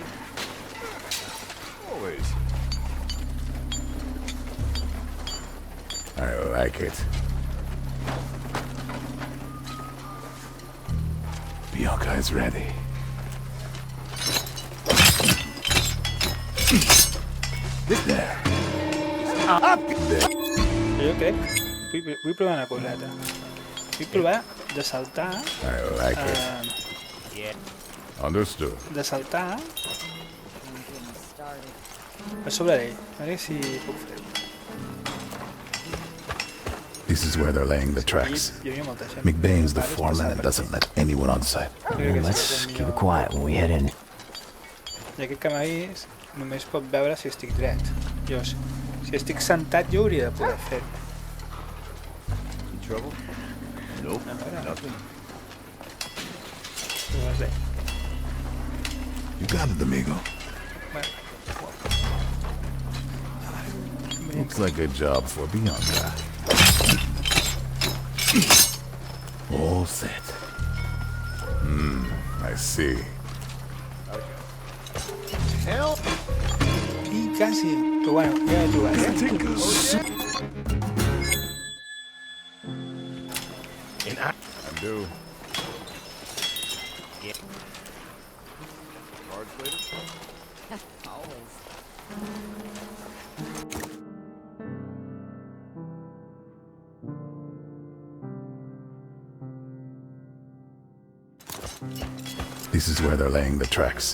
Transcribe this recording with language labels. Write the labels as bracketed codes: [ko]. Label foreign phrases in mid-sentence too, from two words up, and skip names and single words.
[en] Always. I like it. Bianca is ready. There. Up there. [ca] Jo crec... Vull provar una coseta. Vull provar de saltar... [en] I like it. Understood. [ca] De saltar... A sobre d'ell. A veure si puc fer-ho. [en] This is where they're laying the tracks. [ca] Hi havia molta gent. [en] McBain's the foreman and doesn't let anyone on site. Then let's keep it quiet when we head in. [ca] I aquest que m'ha vist només pot veure si estic dret. Jo, si estic sentat, jo hauria de poder fer-ho. [en] In trouble? Nope, nothing. You got it, amigo. Looks like a job for Bianca. All set. I see. Help! [ca] I quasi. Però bueno, ja he trobat, eh? [en] I do. This is where they're laying the tracks.